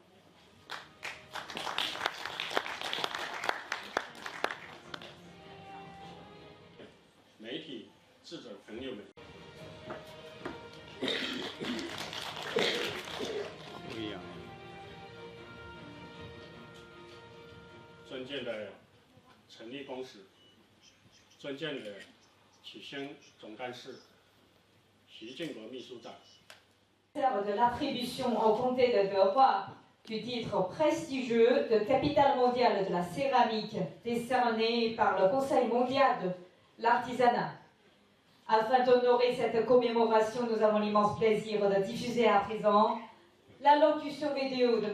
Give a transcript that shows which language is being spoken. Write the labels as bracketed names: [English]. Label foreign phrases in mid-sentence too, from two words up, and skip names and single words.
[Chinese] 媒体、记者朋友们，不一样。尊敬的陈立公使，尊敬的启兴总干事，徐建国秘书长。 [French] De l'attribution au comté de Deroy du titre prestigieux de capitale mondiale de la céramique décerné par le Conseil mondial de l'artisanat. Afin d'honorer cette commémoration, nous avons l'immense plaisir de diffuser à présent l'allocution vidéo de M.